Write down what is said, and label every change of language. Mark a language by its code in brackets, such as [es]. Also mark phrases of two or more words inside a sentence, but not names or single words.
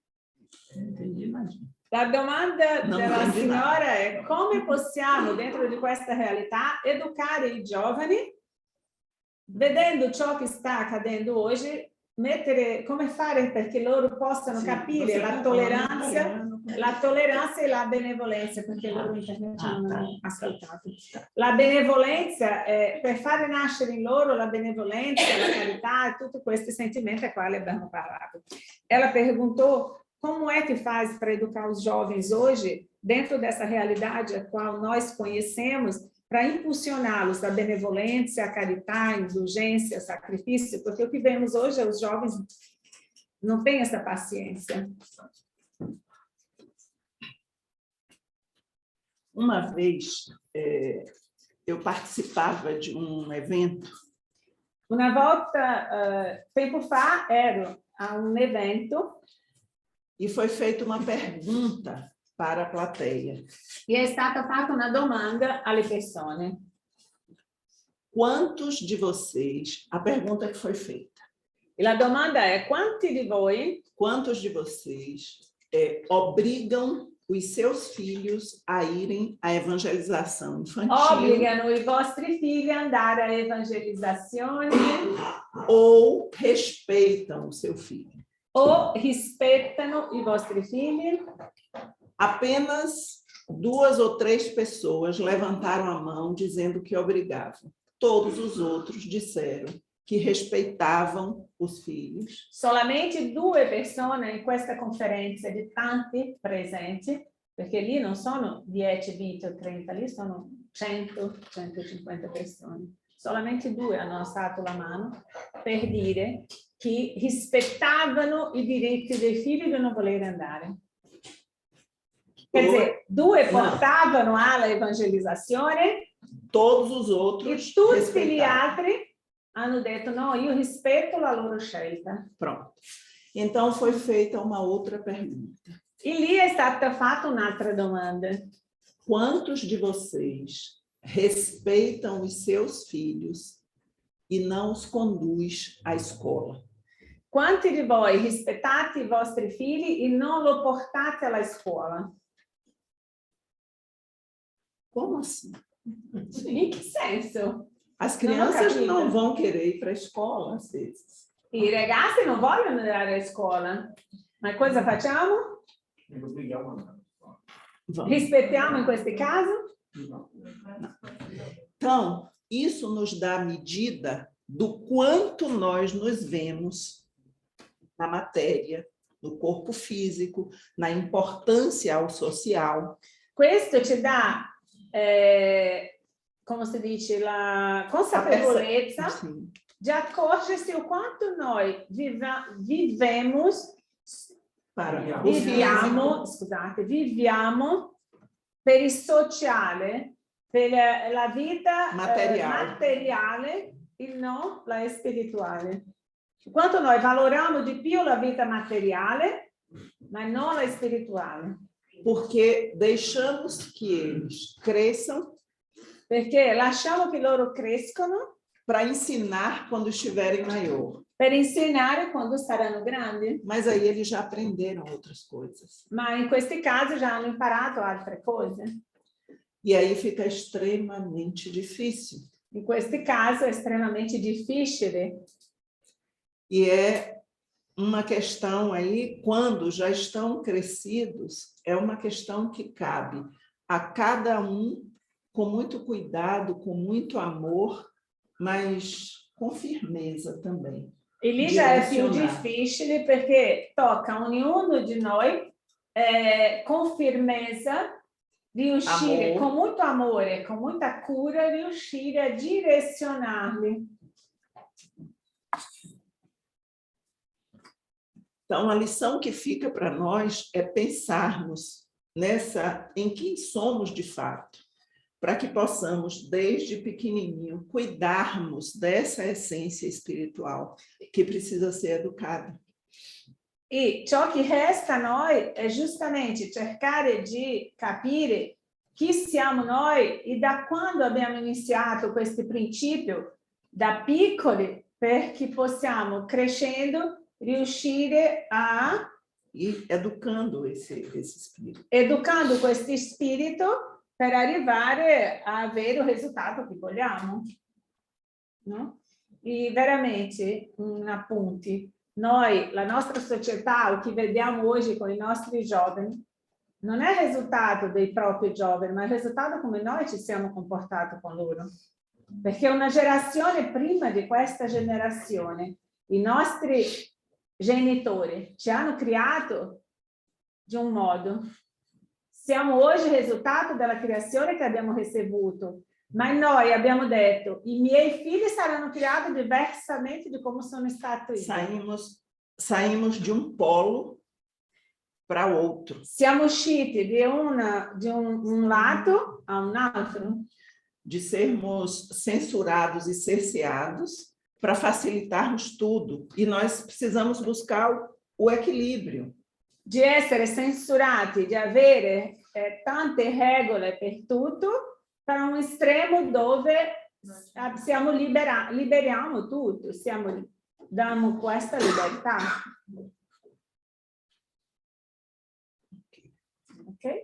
[it] La domanda della signora è come possiamo dentro di questa realtà educare i giovani vedendo ciò che sta accadendo oggi, come fare perché loro possano capire la tolleranza e la benevolenza, perché loro internet non hanno ascoltato. La benevolenza, per fare nascere in loro la benevolenza, la carità e tutti questi sentimenti ai quali abbiamo parlato. [pt] Ela perguntou como é que faz para educar os jovens hoje, dentro dessa realidade a qual nós conhecemos, para impulsioná-los à benevolência, à caridade, à indulgência, ao sacrifício, porque o que vemos hoje é os jovens não têm essa paciência. Uma vez, eu participava de evento. [it] Una volta, tempo fa, ero a evento. [pt] E foi feita uma pergunta para a plateia. [it] E è stata fatta una domanda alle persone. [pt] Quantos de vocês, a pergunta que foi feita. [it] E la domanda è, quanti di voi, [pt] quantos de vocês obrigam os seus filhos a irem à evangelização infantil? [it] Obrigano i vostri figli a andare a evangelizzazione? [pt] Ou respeitam o seu filho? [it] Ou rispettano i vostri figli? [pt] Apenas 2 ou 3 pessoas levantaram a mão dizendo que obrigavam. Todos os outros disseram que respeitavam os filhos. [it] Solamente 2 persone in questa conferenza di tanti presenti, perché lì non sono 10, 20 o 30, lì sono 100, 150 persone. Solamente 2 hanno alzato la mano per dire che rispettavano i diritti dei figli di non voler andare. [pt] Quer dizer, [it] 2 portavano alla evangelizzazione, [pt] todos os outros [it] e tutti gli altri hanno detto, no, io rispetto la loro scelta. [pt] Pronto. Então foi feita uma outra pergunta. [it] E lì è stata fatta un'altra domanda. [pt] Quantos de vocês respeitam os seus filhos e não os conduz à escola? [it] Quanti di voi rispettate i vostri figli e non lo portate alla scuola? [pt] Como assim? [it] In che senso? [pt] As crianças não vão querer ir para a escola, às vezes. [it] I ragazzi non vogliono andare a scuola. Ma cosa facciamo? Rispettiamo in questi casi? [pt] Não. Então, isso nos dá a medida do quanto nós nos vemos na matéria, no corpo físico, na importância ao social. [it] Questo ci dà, come si dice, la consapevolezza di accorgersi o quanto noi viviamo per il sociale, per la vita materiale e non la spirituale. Quanto noi valoriamo di più la vita materiale, ma non la spirituale. [pt] Porque deixamos que eles cresçam. [it] Perché lasciamo che loro crescano. [pt] Para ensinar quando estiverem maior. [it] Per insegnare quando saranno grandi. [pt] Mas aí eles já aprenderam outras coisas. [it] Ma in questi casi já hanno imparato altre cose. [pt] E aí fica extremamente difícil. [it] In questi casi è estremamente difficile. [pt] E é uma questão aí, quando já estão crescidos, é uma questão que cabe a cada um com muito cuidado, com muito amor, mas com firmeza também. [it] E lì già è più Direzionare. difficile perché tocca a ognuno di noi con firmezza riuscire, [pt] Amor. [it] con molto amore, con molta cura, riuscire a direzionarli. [pt] Então, a lição que fica para nós é pensarmos em quem somos de fato, para que possamos, desde pequenininho, cuidarmos dessa essência espiritual que precisa ser educada. [it] E ciò che resta a noi è giustamente cercare di capire chi siamo noi e da quando abbiamo iniziato questo principio, da piccoli, perché possiamo, crescendo, riuscire a... [pt] E educando esse espírito. [it] educando questo spirito per arrivare a avere il risultato che vogliamo. No? E veramente, un appunti, noi, la nostra società, o che vediamo oggi con i nostri giovani, non è il risultato dei propri giovani, ma è il risultato come noi ci siamo comportati con loro. Perché una generazione prima di questa generazione, i nostri genitori ci hanno creato di un modo. Siamo oggi il risultato della creazione che abbiamo ricevuto, ma noi abbiamo detto, i miei figli saranno creati diversamente di come sono stato io. [pt] Saímos de um polo para outro. [it] Siamo usciti di un lato a un altro. [pt] De sermos censurados e cerceados para facilitarmos tudo. E nós precisamos buscar o equilíbrio. [it] Di essere censurati, di avere tante regole per tutto, per un estremo dove liberiamo tutto, diamo questa libertà. Ok?